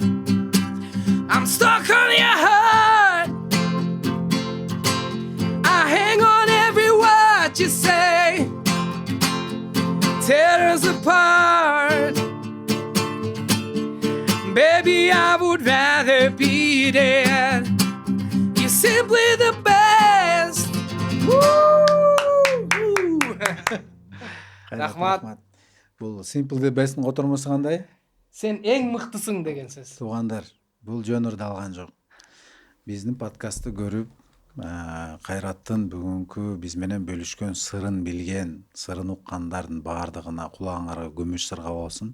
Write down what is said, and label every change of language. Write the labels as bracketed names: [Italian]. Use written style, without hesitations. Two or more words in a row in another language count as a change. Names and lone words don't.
[English] I'm stuck on your heart, I hang on every word you say, tear us apart. Baby, I would rather be dead. You're simply the best. [Kyrgyz] Рахмат. Бул Simple the Best'in котормосу кандай? Сен эң мыктысың деген сөз. Туугандар, бул жөн ырдалган жок. Биздин подкастты көрүп, Кайраттын бүгүнкү биз менен бөлүшкөн сырын билген, сырын уккандардын баардыгына кулагыңарга күмүш сырга болсун.